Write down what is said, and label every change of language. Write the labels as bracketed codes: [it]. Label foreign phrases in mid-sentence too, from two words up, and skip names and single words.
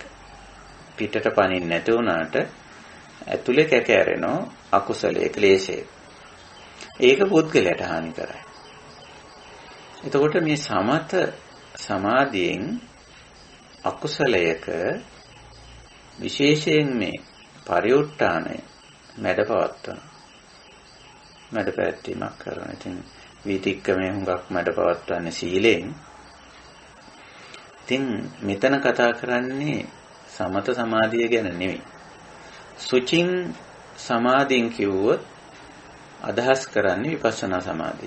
[si] පිටට පනින්න නැති වුණාට ඇතුලේ කැකෑරෙනවා අකුසලයේ ක්ලේශයේ. ඒක පුද්ගලයාට හානි කරයි. එතකොට මේ සමත සමාධියෙන් අකුසලයක විශේෂයෙන් මේ පරිඋත් ทาน මැඩපවත්වන මැඩපැවැත්වීමක් කරන. ඉතින් විතික්කමේ හුඟක් මැඩපවත්වන්නේ සීලෙන්. ඉතින් මෙතන කතා කරන්නේ සමත සමාධිය ගැන නෙවෙයි. සුචින් සමාධියෙන් කිව්වොත් අදහස් කරන්නේ විපස්සනා සමාධිය.